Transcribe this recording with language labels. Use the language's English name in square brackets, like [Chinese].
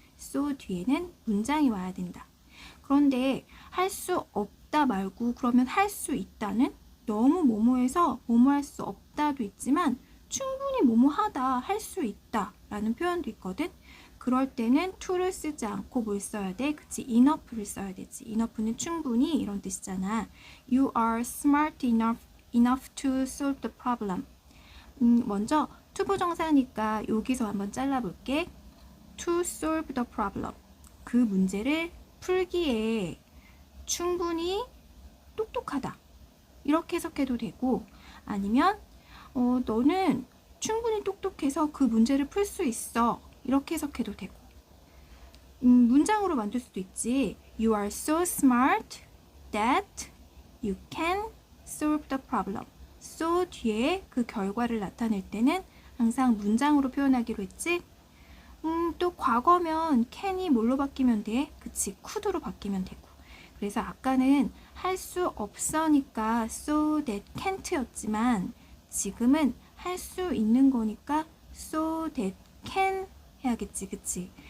[Korean] so 뒤에는 문장이 와야 된다. 그런데 할 수 없다 말고 그러면 할 수 있다는 너무 뭐뭐해서 뭐뭐할 수 없다도 있지만 충분히 뭐뭐하다, 할 수 있다 라는 표현도 있거든. 그럴 때는 to를 쓰지 않고 뭘 써야 돼? 그치? enough를 써야 되지. enough는 충분히 이런 뜻이잖아. [English] You are smart enough to solve the problem. [Korean] 먼저 투부정사니까 여기서 한번 잘라볼게. [English] To solve the problem. [Korean] 그 문제를 풀기에 충분히 똑똑하다. 이렇게 해석해도 되고 아니면 너는 충분히 똑똑해서 그 문제를 풀 수 있어. 이렇게 해석해도 되고 문장으로 만들 수도 있지. [English] You are so smart that you can solve the problem. [Korean] so 뒤에 그 결과를 나타낼 때는 항상 문장으로 표현하기로 했지. 또 과거면 can이 뭘로 바뀌면 돼? 그치, could로 바뀌면 되고. 그래서 아까는 할 수 없으니까 so that can't였지만 지금은 할 수 있는 거니까 so that can 해야겠지, 그치?